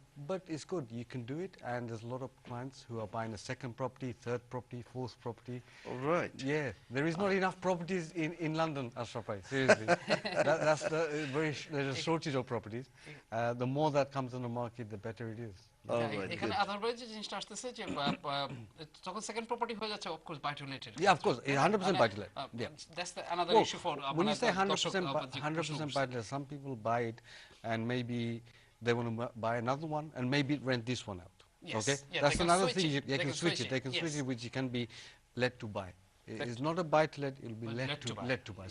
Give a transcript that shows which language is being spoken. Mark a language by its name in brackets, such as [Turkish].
[English] But it's good, you can do it, and there's a lot of clients who are buying a second property, third property, fourth property. All right. Yeah, there is not enough properties in London, Ashraf, seriously. That's the there's a shortage of properties. The more that comes on the market, the better it is. [Bangla] এখানে otherwise যে জিনিসটা আসতেছে যে যখন second property হয়ে যাচ্ছে, [English] Of course buy to let. Yeah, of course, 100% buy to let. Yeah, that's another issue for when you say 100% buy to let, some people buy it and maybe they want to buy another one and maybe rent this one out. Yes. Okay, Yeah, that's another thing. They can switch it. They can switch it, which can be let to buy. It's not a buy to let; it'll be let to buy.